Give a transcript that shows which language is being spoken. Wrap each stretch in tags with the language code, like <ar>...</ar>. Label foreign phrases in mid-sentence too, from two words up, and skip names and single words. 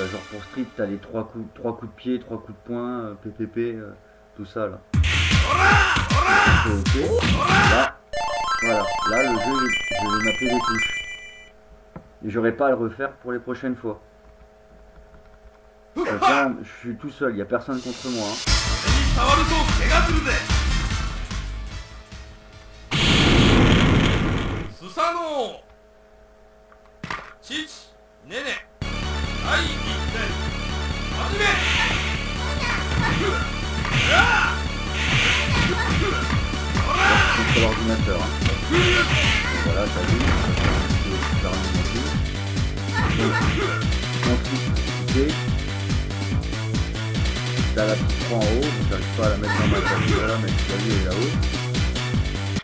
<fr>Genre pour Street, t'as les 3 coups de pied, 3 coups de poing, PPP, tout ça, là. Ok. Là, voilà. Là, le jeu, je vais mapper les touches. Et j'aurai pas à le refaire pour les prochaines fois. Donc là, je suis tout seul, il n'y a personne contre moi, hein.</fr> <ja>スサノオ父ネネ第一戦始め</ja> <fr>C'est l'ordinateur, hein. Voilà, t'as vu, ça ensuite, t'as la petite croix en haut, donc j'arrive pas à la mettre dans ma table, voilà, mais tu as vu, elle est là-haut.</fr>